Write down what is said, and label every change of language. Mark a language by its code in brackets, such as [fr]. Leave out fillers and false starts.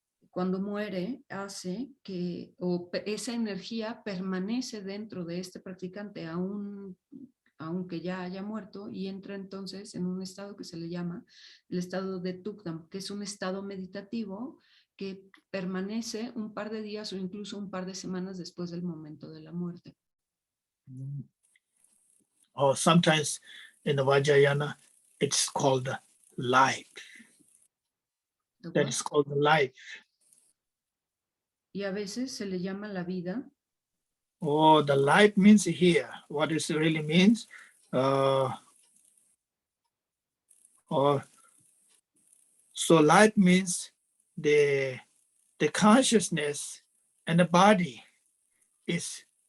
[es] cuando muere, hace que esa energía permanece dentro de este practicante aunque ya haya muerto, y entra entonces en un estado que se le llama el estado de Tukdam, que es un estado meditativo que permanece un par de días o incluso un par de semanas después del momento de la muerte. [en] Or sometimes in the Vajrayana, it's called the life. That is called the life. [es] Y a veces se le llama la vida. [en] Oh, the life means here. What it really means? So life means the consciousness and the body is